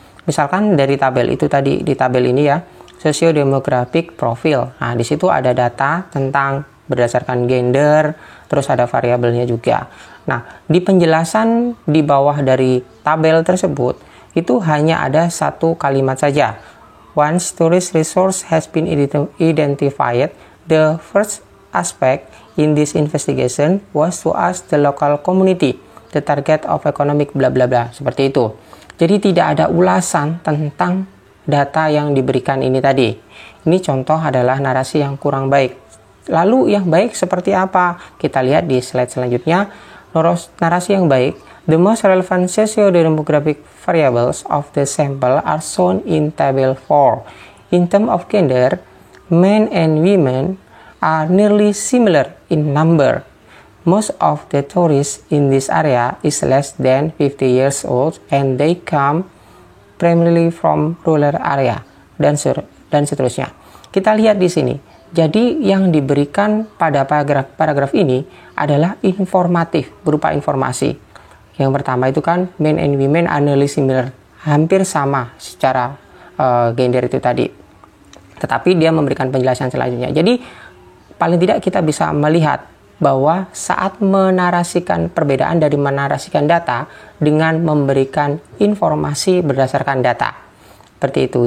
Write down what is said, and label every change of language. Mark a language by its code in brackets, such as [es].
[id] Misalkan dari tabel itu tadi, di tabel ini ya, socio-demographic profile. Nah, di situ ada data tentang berdasarkan gender, terus ada variabelnya juga. Nah, di penjelasan di bawah dari tabel tersebut, itu hanya ada satu kalimat saja. [en] Once tourist resource has been identified, the first aspect in this investigation was to ask the local community the target of economic bla bla bla, [id] seperti itu. Jadi tidak ada ulasan tentang data yang diberikan ini tadi. Ini contoh adalah narasi yang kurang baik. Lalu yang baik seperti apa? Kita lihat di slide selanjutnya. Narasi yang baik, [en] the most relevant socio-demographic variables of the sample are shown in table 4. In terms of gender, men and women are nearly similar in number. Most of the tourists in this area is less than 50 years old and they come primarily from rural area, [id] dan seterusnya. Kita lihat di sini. Jadi yang diberikan pada paragraf ini adalah informatif, berupa informasi. Yang pertama itu kan [en] men and women are nearly similar, [id] hampir sama secara gender itu tadi. Tetapi dia memberikan penjelasan selanjutnya. Jadi paling tidak kita bisa melihat bahwa saat menarasikan perbedaan dari menarasikan data dengan memberikan informasi berdasarkan data. Seperti itu.